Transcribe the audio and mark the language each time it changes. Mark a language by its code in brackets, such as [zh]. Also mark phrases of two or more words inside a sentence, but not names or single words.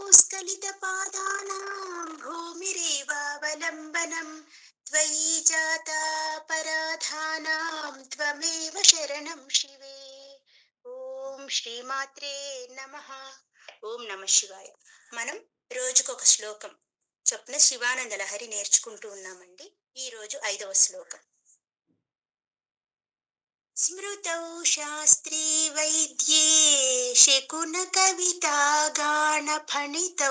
[sa] स्खलितपादानां भूमिरेवावलम्बनं त्वयि जाता पराधानां त्वमेव शरणं शिवे. ఓం శ్రీమాత్రే నమః. ఓం నమ శివాయ. [te] మనం రోజుకొక శ్లోకం చొప్పున శివానంద లహరి నేర్చుకుంటూ ఉన్నామండి. ఈ రోజు 5వ శ్లోకం. [sa] స్మృతౌ శాస్త్రీ వైద్యే శకున కవితా గాన ఫణితౌ